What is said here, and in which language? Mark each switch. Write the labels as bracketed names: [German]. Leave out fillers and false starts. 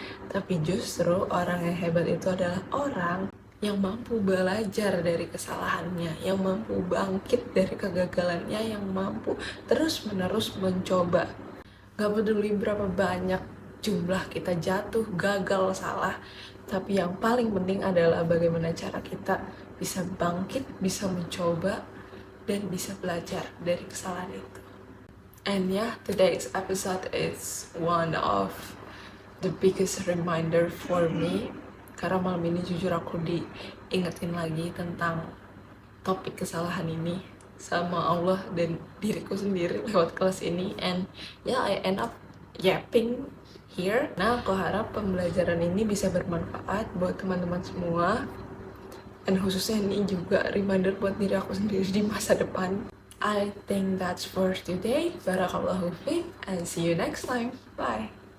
[Indonesian] Tapi justru orang yang hebat itu adalah orang yang mampu belajar dari kesalahannya, yang mampu bangkit dari kegagalannya, yang mampu terus-menerus mencoba. Gak peduli berapa banyak jumlah kita jatuh, gagal, salah. Tapi yang paling penting adalah bagaimana cara kita bisa bangkit, bisa mencoba, dan bisa belajar dari kesalahan itu. [English] And yeah, today's episode is one of the biggest reminder for me. [Indonesian] Karena malam ini jujur aku diingetin lagi tentang topik kesalahan ini sama Allah dan diriku sendiri lewat kelas ini. [English] And yeah, I end up yapping here. [Indonesian] Nah, aku harap pembelajaran ini bisa bermanfaat buat teman-teman semua. Dan khususnya ini juga reminder buat diri aku sendiri di masa depan. [English] I think that's for today. [Arabic] Barakallahu fiik [English] and see you next time. Bye.